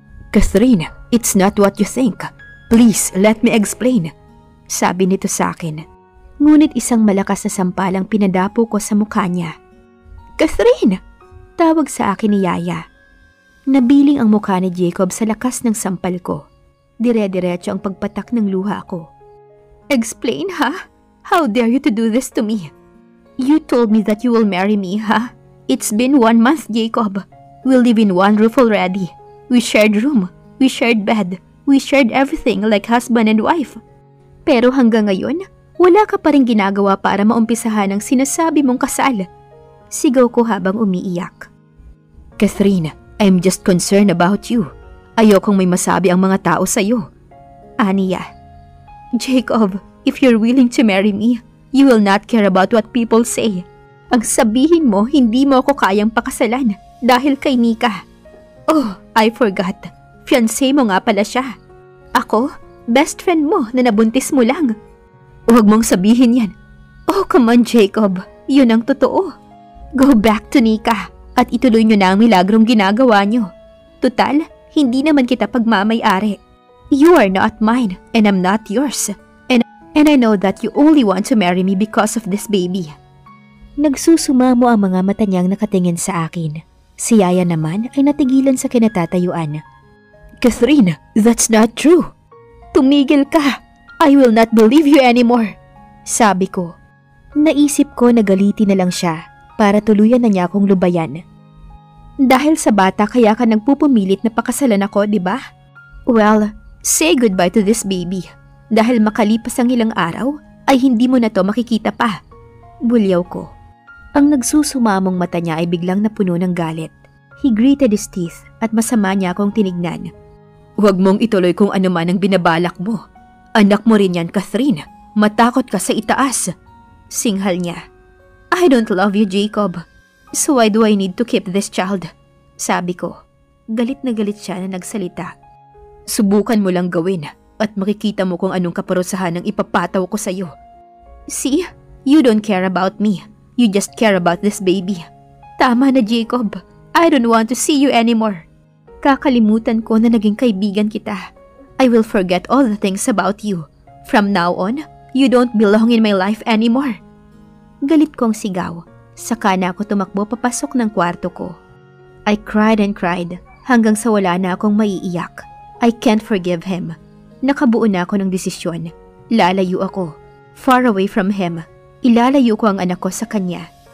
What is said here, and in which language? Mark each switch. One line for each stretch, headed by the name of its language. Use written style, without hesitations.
English: Catherine, it's not what you think. Please, let me explain.
Filipino: Sabi nito sa akin. Ngunit isang malakas na sampalang pinadapo ko sa mukha niya. Catherine! Tawag sa akin ni Yaya. Nabiling ang mukha ni Jacob sa lakas ng sampal ko. Dire-diretso ang pagpatak ng luha ko.
English: Explain, ha? How dare you to do this to me? You told me that you will marry me, ha? It's been 1 month, Jacob. We live in one roof already. We shared room. We shared bed. We shared everything like husband and wife.
Filipino: Pero hanggang ngayon, wala ka pa rin ginagawa para maumpisahan ang sinasabi mong kasal. Sigaw ko habang umiiyak.
English: Catherine, I'm just concerned about you.
Filipino: Ayokong may masabi ang mga tao sa'yo. Aniya.
English: Jacob, if you're willing to marry me, you will not care about what people say.
Filipino: Ang sabihin mo, hindi mo ako kayang pakasalan dahil kay Nika.
English: Oh, I forgot.
Filipino: Fiancé mo nga pala siya. Ako, best friend mo na nabuntis mo lang. Huwag mong sabihin yan.
English: Oh, come on,
Filipino: Jacob. Yun ang totoo.
English: Go back to Nika
Filipino: at ituloy nyo na ang milagrong ginagawa nyo. Tutal, hindi naman kita pagmamay-ari.
English: You are not mine and I'm not yours. And I know that you only want to marry me because of this baby.
Filipino: Nagsusumamo ang mga mata niyang nakatingin sa akin. Si Yaya naman ay natigilan sa kinatatayuan.
English: Catherine, that's not true.
Filipino: Tumigil ka.
English: I will not believe you anymore.
Filipino: Sabi ko. Naisip ko na galitin na lang siya para tuluyan na niya akong lubayan. Dahil sa bata kaya ka nagpupumilit na pakasalan ako, di ba?
English: Well, say goodbye to this baby.
Filipino: Dahil makalipas ang ilang araw, ay hindi mo na to makikita pa. Bulyaw ko. Ang nagsusumamong mata niya ay biglang napuno ng galit.
English: He gritted his teeth
Filipino: at masama niya akong tinignan. Huwag mong ituloy kung ano man ang binabalak mo. Anak mo rin yan, Catherine. Matakot ka sa itaas. Singhal niya.
English: I don't love you, Jacob. So why do I need to keep this child?
Filipino: Sabi ko. Galit na galit siya na nagsalita. Subukan mo lang gawin at makikita mo kung anong kaparusahan ang ipapataw ko sa'yo.
English: See? You don't care about me. You just care about this baby.
Filipino: Tama na, Jacob.
English: I don't want to see you anymore.
Filipino: Kakalimutan ko na naging kaibigan kita.
English: I will forget all the things about you. From now on, you don't belong in my life anymore.
Filipino: Galit kong sigaw. Saka na ako tumakbo papasok ng kwarto ko.
English: I cried and cried
Filipino: hanggang sa wala na akong maiiyak.
English: I can't forgive him.
Filipino: Nakabuo na ako ng desisyon. Lalayo ako.
English: Far away from him.
Filipino: Ilalayo ko ang anak ko sa kanya.